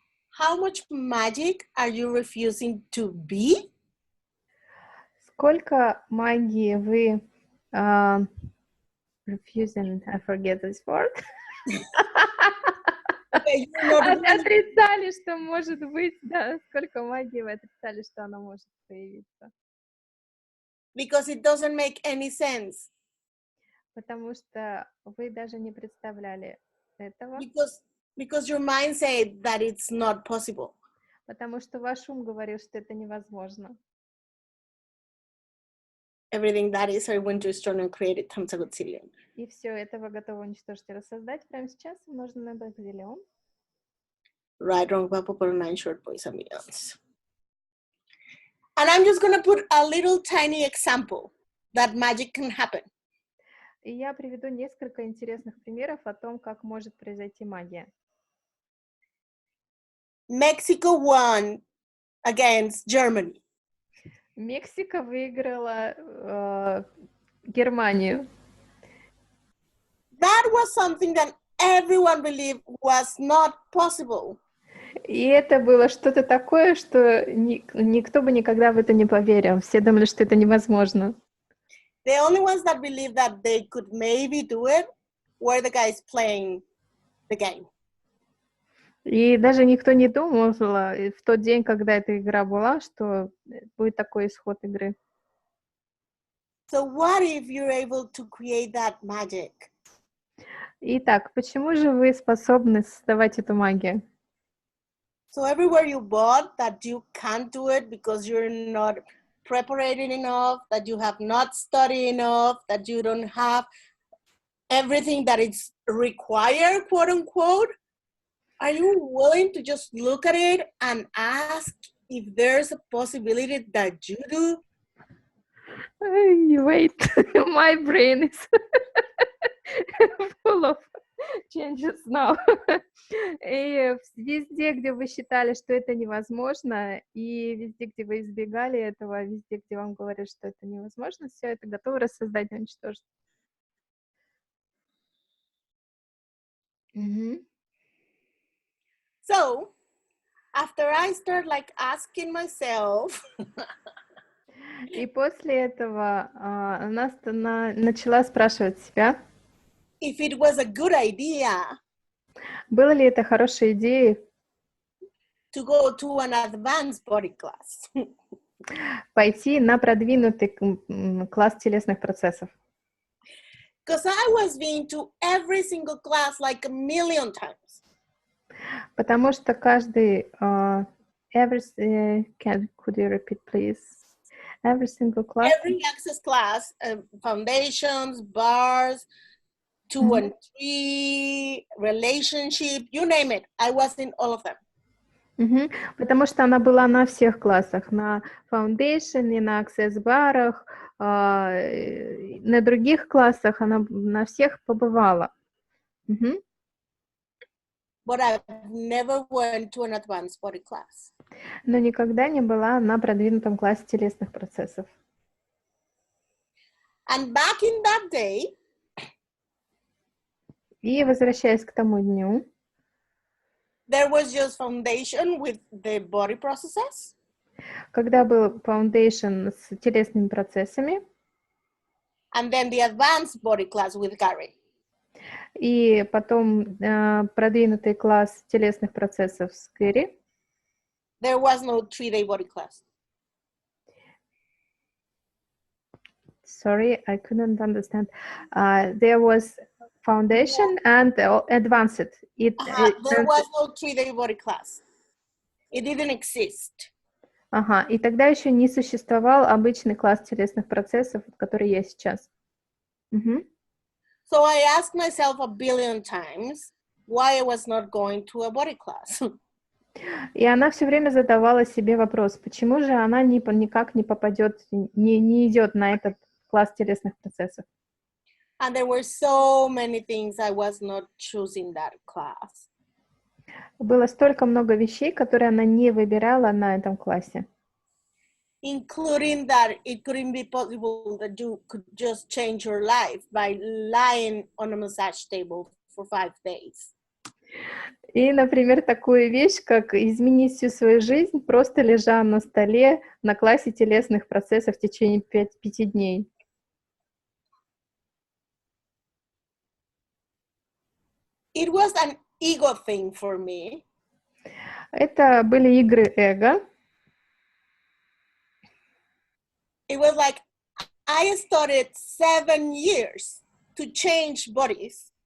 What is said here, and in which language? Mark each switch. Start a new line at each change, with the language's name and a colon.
English: How much magic are you refusing to be?
Russian: Сколько магии вы
English: refusing, I forget this word.
Russian: Отрицали, что может быть, да, сколько магии вы отрицали, что она может появиться.
English: Because it doesn't make any sense.
Russian: Потому что вы даже не представляли этого.
English: Because Because your mind said that it's not possible.
Russian: Потому что ваш ум говорил, что это невозможно.
English: Everything that is, I want to start and create it times a gazillion.
Russian: И все это вы готовы уничтожить и рассоздать прямо сейчас, умноженное на бакзиллион.
English: Right, wrong, purple, purple, 9 short boys and millions. And I'm just going to put a little tiny example that magic can happen.
Russian: И я приведу несколько интересных примеров о том, как может произойти магия.
English: Mexico won against Germany.
Russian: Мексика выиграла Германию.
English: That was something that everyone believed was not possible.
Russian: И это было что-то такое, что никто бы никогда в это не поверил. Все думали, что это невозможно.
English: The only ones that believed that they could maybe do it were the guys playing the game.
Russian: И даже никто не думал в тот день, когда эта игра была, что будет такой исход игры.
English: So what if you're able to create that magic?
Russian: Итак, почему же вы способны создавать эту магию?
English: So everywhere you bought that you can't do it because you're not prepared enough, that you have not studied enough, that you don't have everything that is required, quote unquote, are you willing to just look at it and ask if there's a possibility that you do? Wait, my brain is full of changes now.
Russian: И везде, где вы считали, что это невозможно, и везде, где вы избегали этого, везде, где вам говорят, что это невозможно, все это готово рассоздать и уничтожить.
English: So, after I start like asking myself,
Russian: и после этого она начала спрашивать себя,
English: if it was a good idea,
Russian: было ли это хорошей идеей
English: to go to an advanced body class.
Russian: пойти на продвинутый класс телесных процессов.
English: Because I was been to every single class like a million times.
Russian: Потому что каждый
English: could you repeat, please? Every single class. Every access class, foundations, bars, 2 and 3, relationship, you name it. I was in all of them.
Russian: Потому что она была на всех классах, на foundation, и на access-барах, на других классах, она на всех побывала.
English: But I never went to an advanced body class.
Russian: Но никогда не была на продвинутом классе телесных процессов.
English: And back in that day,
Russian: и возвращаясь к тому дню,
English: there was just foundation with the body processes.
Russian: Когда был foundation с телесными процессами.
English: And then the advanced body class with Gary.
Russian: И потом продвинутый класс телесных процессов с Гэри.
English: There was no 3-day body class. Sorry, I couldn't understand. There was foundation and advanced. There was no 3-day body class. It didn't exist.
Russian: И тогда еще не существовал обычный класс телесных процессов, который есть сейчас.
English: So I asked myself a billion times why I was not going to a body class.
Russian: И она все время задавала себе вопрос, почему же она никак не попадет, не идет на этот класс телесных процессов.
English: And there were so many things I was not choosing that class.
Russian: Было столько много вещей, которые она не выбирала на этом классе.
English: Including that it couldn't be possible that you could just change your life by lying on a massage table for 5 days.
Russian: И, например, такую вещь, как изменить всю свою жизнь, просто лежа на столе на классе телесных процессов в течение 5 дней.
English: It was an ego thing for me.
Russian: Это были игры эго.
English: It was like I studied 7 years to change bodies